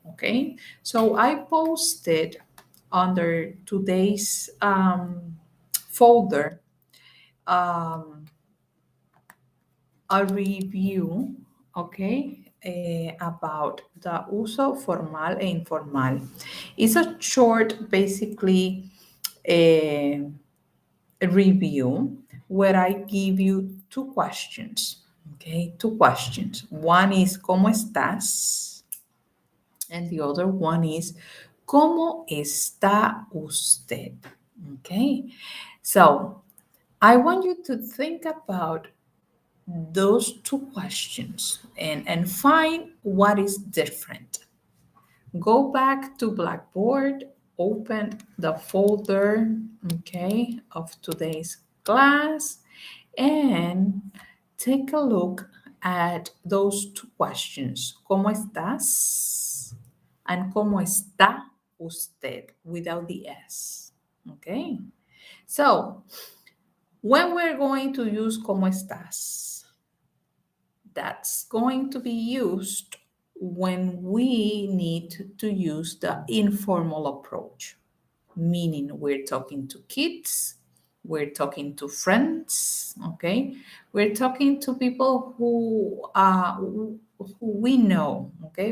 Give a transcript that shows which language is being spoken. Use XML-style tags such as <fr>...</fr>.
<en>Okay, so I posted under today's folder a review, okay, about the</en> <es>uso formal e informal.</es> <en>It's a short, basically, a review where I give you two questions. Okay, two questions. One is</en> <es>¿Cómo estás?</es> <en>And the other one is</en> <es>¿Cómo está usted?</es> <en>Okay, so I want you to think about those two questions and find what is different. Go back to Blackboard, open the folder, okay, of today's class, and take a look at those two questions.</en> <es>¿Cómo estás?</es> <en>And</en> <es>¿cómo está usted?</es> <en>Without the S. Okay? So, when we're going to use</en> <es>¿cómo estás?</es> <en>That's going to be used when we need to use the informal approach, meaning we're talking to kids, we're talking to friends, okay? We're talking to people who we know, okay?</en>